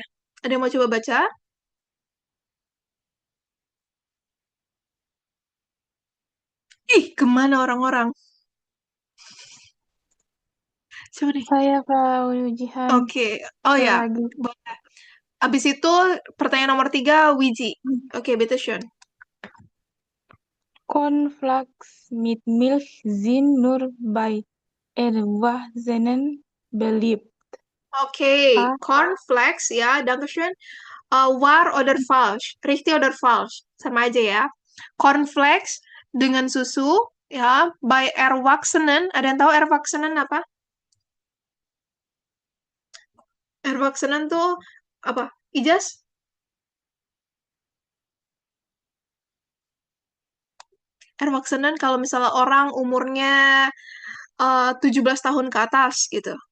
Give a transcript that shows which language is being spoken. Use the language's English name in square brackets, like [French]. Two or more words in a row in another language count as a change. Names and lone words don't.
[Indonesian] Ada yang mau coba baca? Kemana orang-orang? Coba nih. Saya Frau Yujihan. Oke. Oh Saya ya, lagi. boleh. Abis itu pertanyaan nomor 3, Wiji. Oke, [German] bitteschön. Cornflakes mit Milch sind nur bei Erwachsenen beliebt. [Indonesian] Oke, A. [German] cornflakes ya, dankeschön. Wahr oder falsch? Richtig oder falsch? [Indonesian] Sama aja ya. Cornflakes dengan susu ya, [German] by Erwachsenen. [Indonesian] Ada yang tahu Erwachsenen apa? Erwachsenen tuh apa? Ijas? Erwachsenen kalau misalnya orang umurnya 17 tahun ke atas gitu.